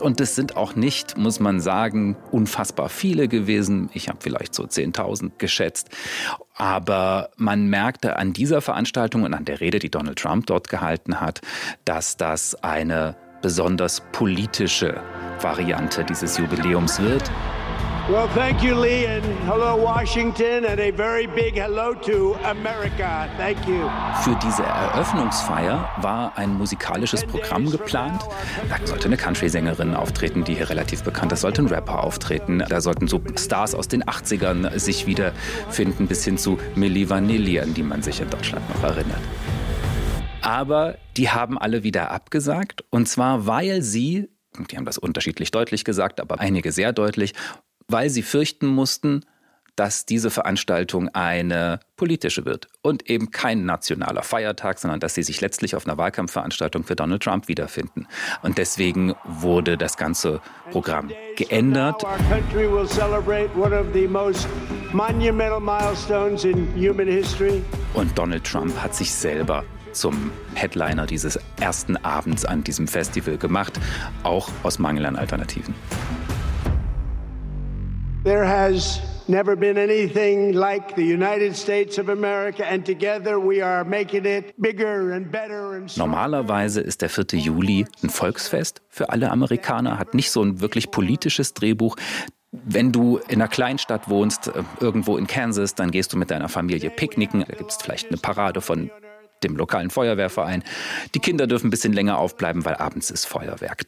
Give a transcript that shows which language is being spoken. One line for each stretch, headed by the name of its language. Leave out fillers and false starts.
German: Und es sind auch nicht, muss man sagen, unfassbar viele gewesen. Ich habe vielleicht so 10.000 geschätzt. Aber man merkte an dieser Veranstaltung und an der Rede, die Donald Trump dort gehalten hat, dass das eine besonders politische Variante dieses Jubiläums wird.
English: Well, thank you, Lee, and hello, Washington, and a very big hello to America. Thank you.
German: Für diese Eröffnungsfeier war ein musikalisches Programm geplant. Da sollte eine Country-Sängerin auftreten, die hier relativ bekannt ist. Da sollte ein Rapper auftreten. Da sollten so Stars aus den 80ern sich wiederfinden, bis hin zu Milli Vanilli, an die man sich in Deutschland noch erinnert. Aber die haben alle wieder abgesagt. Und zwar, weil sie, und die haben das unterschiedlich deutlich gesagt, aber einige sehr deutlich, weil sie fürchten mussten, dass diese Veranstaltung eine politische wird und eben kein nationaler Feiertag, sondern dass sie sich letztlich auf einer Wahlkampfveranstaltung für Donald Trump wiederfinden. Und deswegen wurde das ganze Programm geändert.
English: Our country will celebrate one of the most monumental milestones in human history.
German: Und Donald Trump hat sich selber zum Headliner dieses ersten Abends an diesem Festival gemacht, auch aus Mangel an Alternativen.
English: There has never been anything like the United States of America, and together we are making it bigger and better and stronger.
German: Normalerweise ist der 4. Juli ein Volksfest für alle Amerikaner, hat nicht so ein wirklich politisches Drehbuch. Wenn du in einer Kleinstadt wohnst, irgendwo in Kansas, dann gehst du mit deiner Familie picknicken. Da gibt es vielleicht eine Parade von dem lokalen Feuerwehrverein. Die Kinder dürfen ein bisschen länger aufbleiben, weil abends ist Feuerwerk.